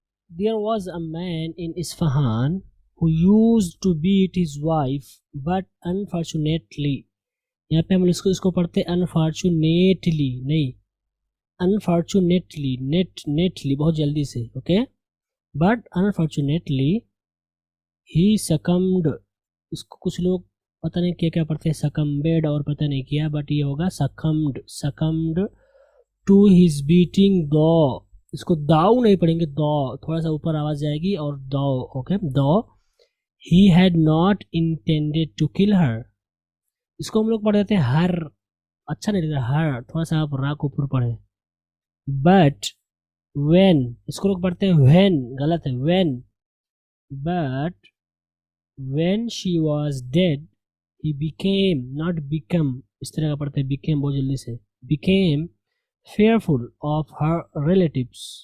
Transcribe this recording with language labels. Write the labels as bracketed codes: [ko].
[en] There was a man in Isfahan who used to beat his wife, but unfortunately [ur] یہاں پہ ہم اس کو پڑھتے [en] unfortunately [ur] نہیں [en] unfortunately netly [ur] بہت جلدی سے okay. [en] but unfortunately he succumbed. [ur] اس کو کچھ لوگ پتہ نہیں کیا پڑھتے ہیں succumbed اور پتہ نہیں کیا، بٹ یہ ہوگا [en] succumbed to his beating though. [ur] اس کو داؤ نہیں پڑھیں گے، دو تھوڑا سا اوپر آواز جائے گی اور دو okay. [en] دو he had not intended to kill her. [ur] اس کو ہم لوگ پڑھ دیتے ہیں ہر، اچھا نہیں لگتا ہر، تھوڑا سا آپ را کو اوپر پڑھیں. [en] but when [ur] اس کو لوگ پڑھتے ہیں when، غلط ہے when. [en] but when she was dead he became not become، [ur] اس طرح کا پڑھتے ہیں [en] became [ur] بہت جلدی سے، [en] became fearful of her relatives.